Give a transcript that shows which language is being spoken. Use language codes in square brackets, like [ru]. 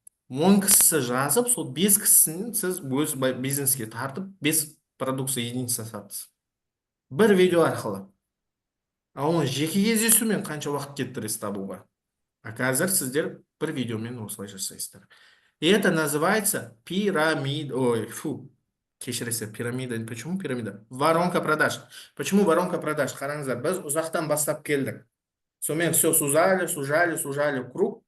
[kk] 10 кісісі жазып, сол 5 кісінің сіз өз бизнеске тартып, 5 продукция единица сатасыз. Бір видео арқылы. Оны жеке кездесумен қанша уақыт кеттіресіз табуға? А қазір сіздер бір видеомен осылай жасайсыздар. [ru] И это называется пирамида. [kk] Кешіресіз, [ru] пирамида. Почему пирамида? Воронка продаж. Почему воронка продаж? [kk] Қараңыздар, біз ұзақтан бастап келдік. [ru] Сонымен все сужали круг.